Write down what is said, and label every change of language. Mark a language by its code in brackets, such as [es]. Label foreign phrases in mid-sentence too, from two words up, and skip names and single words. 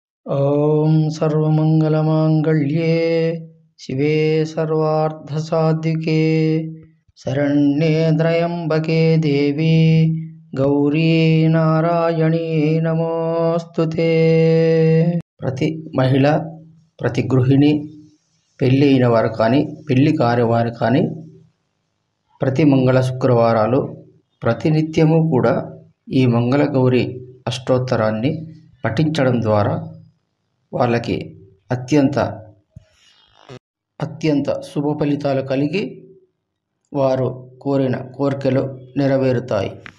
[sa] ॐ सर्वमङ्गलमाङ्गल्ये शिवे सर्वार्थसाधिके शरण्ये त्र्यम्बके देवी गौरी नारायणी नमोस्तुते। [te] ప్రతి మహిళ ప్రతి గృహిణి పెళ్ళి అయిన వారు కానీ పెళ్ళి కాని వారు కానీ ప్రతి మంగళ శుక్రవారాలు ప్రతినిత్యము కూడా ఈ మంగళగౌరి అష్టోత్తరాన్ని పఠించడం ద్వారా వాళ్ళకి అత్యంత శుభ ఫలితాలు కలిగి వారు కోరిన కోరికలు నెరవేరుతాయి.